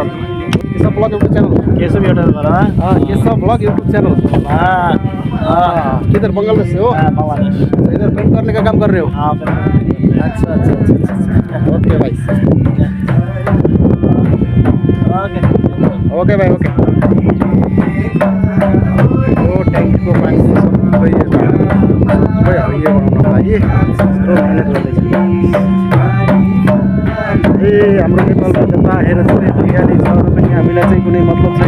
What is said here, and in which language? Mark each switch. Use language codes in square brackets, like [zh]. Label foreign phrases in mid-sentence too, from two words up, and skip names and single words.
[hi] केशव ब्लॉग यूट्यूब चैनल। केशव यूट्यूब बोलो। हाँ केशव ब्लॉग यूट्यूब चैनल। हाँ हाँ किधर बांग्लादेश से हो? बांग्लादेश। इधर पेंट करने का काम कर रहे हो? हाँ अच्छा अच्छा अच्छा ओके भाई ओके भाइ ओके [ne] यो ट्याङ्कीको पानी सबै हरियो बनाउनको लागि यस्तो मिहिनेत गर्दैछ। हाम्रो नेपालमा जता हेर चाहिँ हरियाली छ र पनि हामीलाई चाहिँ कुनै मतलब छैन।